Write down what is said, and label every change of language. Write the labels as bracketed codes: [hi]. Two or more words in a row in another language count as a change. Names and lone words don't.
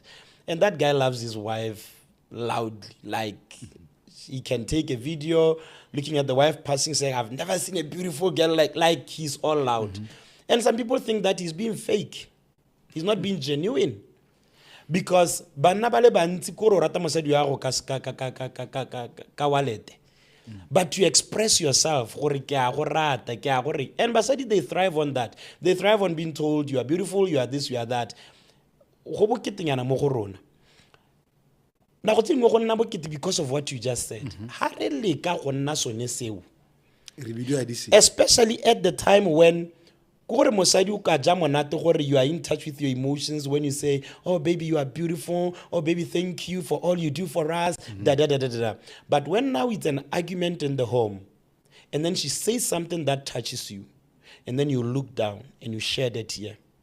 [en] And that guy loves his wife loudly. Like, he can take a video looking at the wife passing, saying, I've never seen a beautiful girl like he's all loud. And some people think that he's being fake. He's not being genuine. [tn] Because banna bale bantsi koro rata mosadi wa go ka walete. [en] But to express yourself, and basadi, they thrive on that. They thrive on being told you are beautiful, you are this, you are that. Because of what you just said. Especially at the time when you are in touch with your emotions, when you say, oh baby, you are beautiful, oh baby, thank you for all you do for us, But when now it's an argument in the home, and then she says something that touches you, and then you look down and you shed a tear.